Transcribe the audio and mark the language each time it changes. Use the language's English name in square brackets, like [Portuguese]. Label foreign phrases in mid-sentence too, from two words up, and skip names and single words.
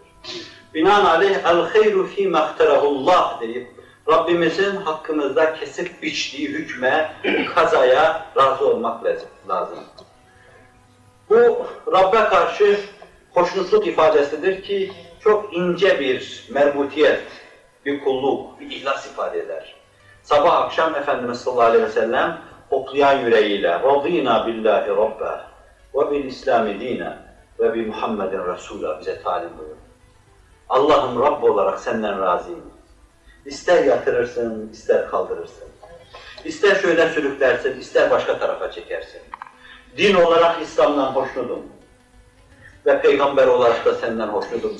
[Turkish] Binaenaleyh [Arabic] الخير فيما اختاره الله [Turkish] deyip Rabbimizin hakkımızda kesip biçtiği hükme, kazaya razı olmak lazım. Bu Rabbe karşı hoşnutluk ifadesidir ki çok ince bir merbutiyet, bir kulluk, bir ihlas ifade eder. Sabah akşam Efendimiz [Arabic] صلى الله عليه وسلم [Turkish] hoplayan yüreğiyle [Arabic] رَضِينَا بِاللّٰهِ رَبَّهِ وَبِالْاِسْلَامِ دِينَ وَبِمُحَمَّدٍ رَسُولًا [Turkish] bize talim buyurun. Allah'ım Rabb olarak senden razıyım. İster yatırırsın, ister kaldırırsın. İster şöyle sürüklersin, ister başka tarafa çekersin. Din olarak İslam'dan hoşnutum. Ve peygamber olarak da senden hoşnutum.